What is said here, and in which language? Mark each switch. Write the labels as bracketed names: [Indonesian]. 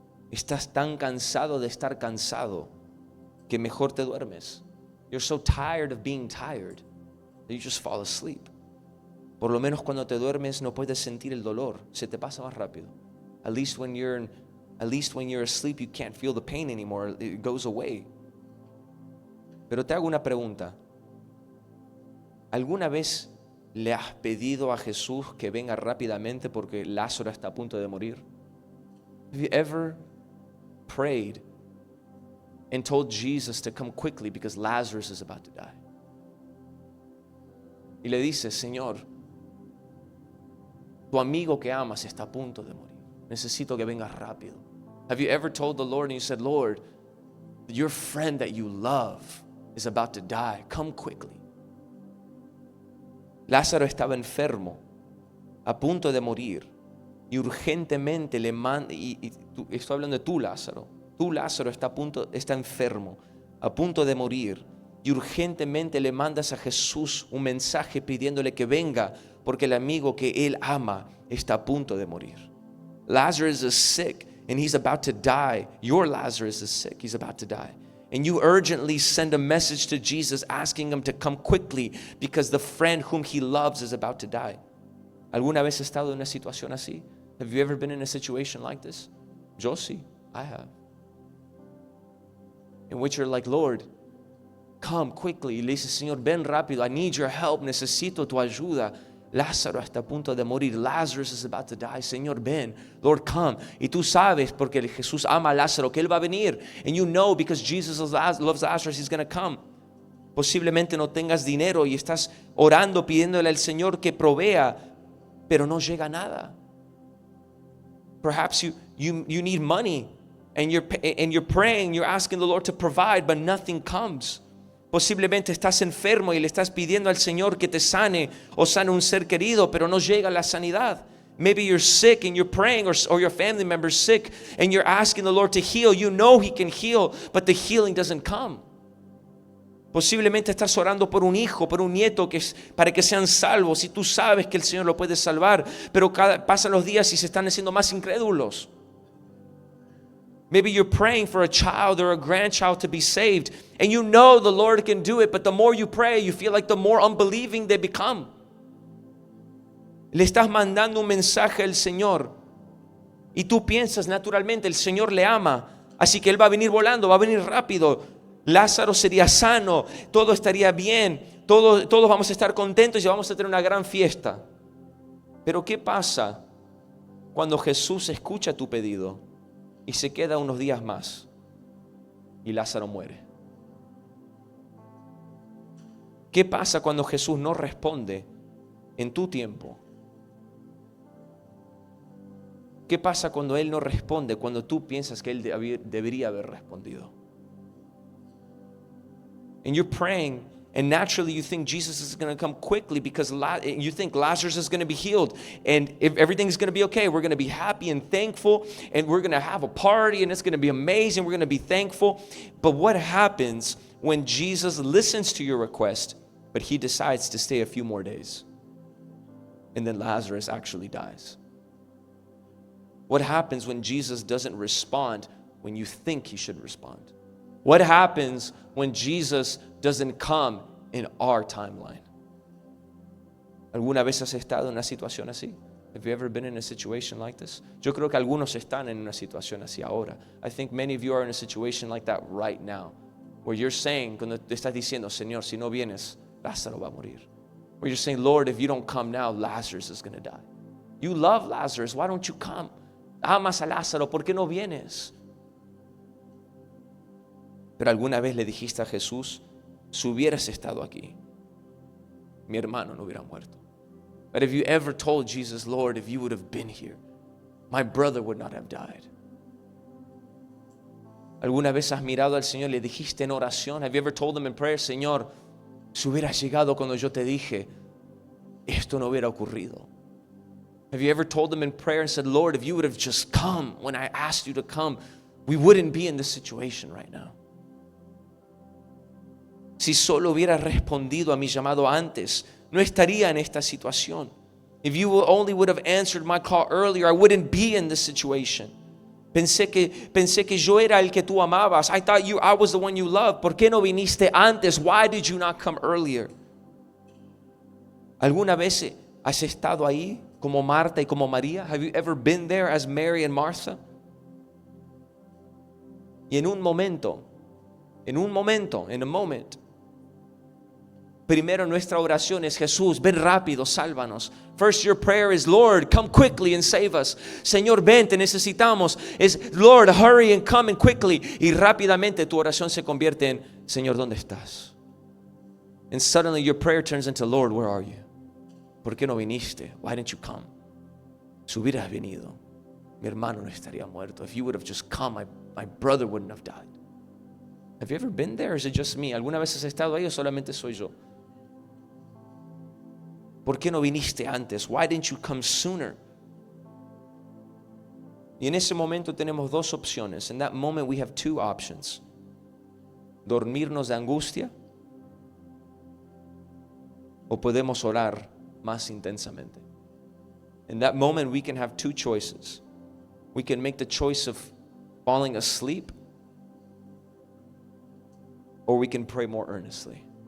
[Spanish] Estás tan cansado de estar cansado que mejor te duermes. [English] You're so tired of being tired that you just fall asleep. [Spanish] Por lo menos cuando te duermes no puedes sentir el dolor. Se te pasa más rápido. [English] At least when you're asleep, you can't feel the pain anymore. It goes away. [Spanish] Pero te hago una pregunta. ¿Alguna vez le has pedido a Jesús que venga rápidamente porque Lázaro está a punto de morir? [English] Have you ever prayed and told Jesus to come quickly because Lazarus is about to die? [Spanish] Y le dices, Señor, tu amigo que amas está a punto de morir. Necesito que vengas rápido. [English] Have you ever told the Lord and you said, Lord, your friend that you love is about to die. Come quickly. [Spanish] Lázaro estaba enfermo, a punto de morir, y urgentemente le manda, estoy hablando de tú, Lázaro. Tú, Lázaro, está enfermo, a punto de morir, y urgentemente le mandas a Jesús un mensaje pidiéndole que venga, porque el amigo que él ama está a punto de morir. [English] Lazarus is sick, and he's about to die. Your Lazarus is sick, he's about to die. And you urgently send a message to Jesus asking him to come quickly because the friend whom he loves is about to die. [Spanish] ¿Alguna vez has estado en una situación así? [English] Have you ever been in a situation like this? [Spanish] Yo sí, [English] I have. In which you're like, Lord, come quickly. [Spanish] Y le dices, Señor, ven rápido. [English] I need your help. [Spanish] Necesito tu ayuda. Lázaro está a punto de morir. [English] Lazarus is about to die. [Spanish] Señor, ven. [English] Lord, come. [Spanish] Y tú sabes, porque Jesús ama a Lázaro, que él va a venir. [English] And you know, because Jesus loves Lazarus, he's going to come. [Spanish] Posiblemente no tengas dinero y estás orando, pidiéndole al Señor que provea, pero no llega nada. [English] Perhaps you need money and you're praying, you're asking the Lord to provide, but nothing comes. [Spanish] Posiblemente estás enfermo y le estás pidiendo al Señor que te sane o sane un ser querido, pero no llega la sanidad. [English] Maybe you're sick and you're praying, or your family member's sick and you're asking the Lord to heal. You know He can heal, but the healing doesn't come. [Spanish] Posiblemente estás orando por un hijo, por un nieto para que sean salvos y tú sabes que el Señor lo puede salvar, pero pasan los días y se están haciendo más incrédulos. [English] Maybe you're praying for a child or a grandchild to be saved, and you know the Lord can do it, but the more you pray, you feel like the more unbelieving they become. [Spanish] Le estás mandando un mensaje al Señor y tú piensas naturalmente, el Señor le ama, así que Él va a venir volando, va a venir rápido. Lázaro sería sano, todo estaría bien, todos vamos a estar contentos y vamos a tener una gran fiesta. Pero ¿qué pasa cuando Jesús escucha tu pedido y se queda unos días más y Lázaro muere? ¿Qué pasa cuando Jesús no responde en tu tiempo? ¿Qué pasa cuando Él no responde cuando tú piensas que Él debería haber respondido? [English] And you're praying, and naturally you think Jesus is going to come quickly because you think Lazarus is going to be healed, and if everything's going to be okay, we're going to be happy and thankful, and we're going to have a party, and it's going to be amazing, we're going to be thankful. But what happens when Jesus listens to your request, but He decides to stay a few more days, and then Lazarus actually dies? What happens when Jesus doesn't respond when you think He should respond? What happens when Jesus doesn't come in our timeline? [Spanish] ¿Alguna vez has estado en una situación así? [English] Have you ever been in a situation like this? [Spanish] Yo creo que algunos están en una situación así ahora. [English] I think many of you are in a situation like that right now, where you're saying, [Spanish] cuando te estás diciendo, Señor, si no vienes, Lázaro va a morir. [English] Where you're saying, Lord, if you don't come now, Lazarus is going to die. You love Lazarus, why don't you come? [Spanish] Amas a Lázaro, ¿por qué no vienes? Pero alguna vez le dijiste a Jesús, si hubieras estado aquí, mi hermano no hubiera muerto. [English] But have you ever told Jesus, Lord, if you would have been here, my brother would not have died? [Spanish] ¿Alguna vez has mirado al Señor y le dijiste en oración? [English] Have you ever told him in prayer, [Spanish] Señor, si hubieras llegado cuando yo te dije, esto no hubiera ocurrido? [English] Have you ever told them in prayer and said, Lord, if you would have just come when I asked you to come, we wouldn't be in this situation right now? [Spanish] Si solo hubiera respondido a mi llamado antes, no estaría en esta situación. [English] If you only would have answered my call earlier, I wouldn't be in this situation. [Spanish] Pensé que yo era el que tú amabas. [English] I thought I was the one you loved. [Spanish] ¿Por qué no viniste antes? [English] Why did you not come earlier? [Spanish] ¿Alguna vez has estado ahí como Marta y como María? [English] Have you ever been there as Mary and Martha? [Spanish] Y en un momento, [English] in a moment, [Spanish] primero nuestra oración es, Jesús, ven rápido, sálvanos. [English] First your prayer is, Lord, come quickly and save us. [Spanish] Señor, ven, te necesitamos. [English] Es, Lord, hurry and come and quickly. [Spanish] Y rápidamente tu oración se convierte en, Señor, ¿dónde estás? [English] And suddenly your prayer turns into, Lord, where are you? [Spanish] ¿Por qué no viniste? [English] Why didn't you come? [Spanish] Si hubieras venido, mi hermano no estaría muerto. [English] If you would have just come, my brother wouldn't have died. Have you ever been there or is it just me? [Spanish] ¿Alguna vez has estado ahí o solamente soy yo? ¿Por qué no viniste antes? [English] Why didn't you come sooner? [Spanish] Y en ese momento tenemos dos opciones. [English] In that moment we have two options. [Spanish] Dormirnos de angustia o podemos orar más intensamente. [English] In that moment we can have two choices. We can make the choice of falling asleep or we can pray more earnestly.